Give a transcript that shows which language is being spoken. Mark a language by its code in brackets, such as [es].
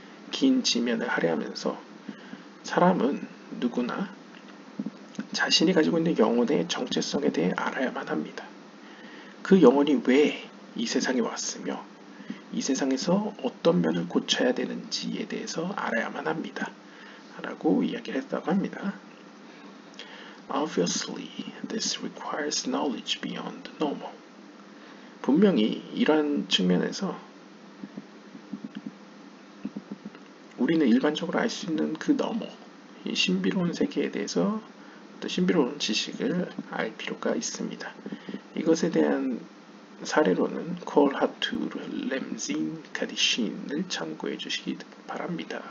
[ko] 긴 지면을 할애하면서 사람은 누구나 자신이 가지고 있는 영혼의 정체성에 대해 알아야만 합니다. 그 영혼이 왜 이 세상에 왔으며 이 세상에서 어떤 면을 고쳐야 되는지에 대해서 알아야만 합니다. 라고 이야기를 했다고 합니다. [en] Obviously, this requires knowledge beyond the normal. [ko] 분명히 이러한 측면에서 우리는 일반적으로 알 수 있는 그 너머, 이 신비로운 세계에 대해서 또 신비로운 지식을 알 필요가 있습니다. 이것에 대한 사례로는 콜 하투 렘진 카디신을 참고해 주시기 바랍니다.